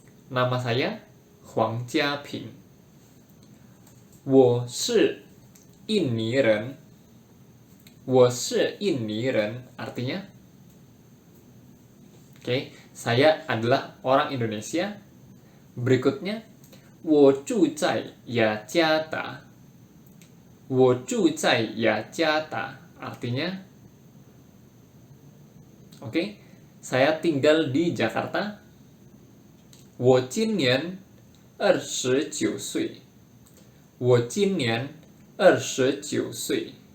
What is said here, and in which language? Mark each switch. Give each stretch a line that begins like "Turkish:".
Indonesian: Nama saya Huang Jiaping.
Chinese: Wo shi印尼人。我是印尼人
Indonesian: artinya oke, saya adalah orang Indonesia. Berikutnya,
Chinese: 我住在雅加达。我住在雅加达
Indonesian: artinya oke, saya tinggal di Jakarta.
Chinese: 我今年29岁。我今年29岁。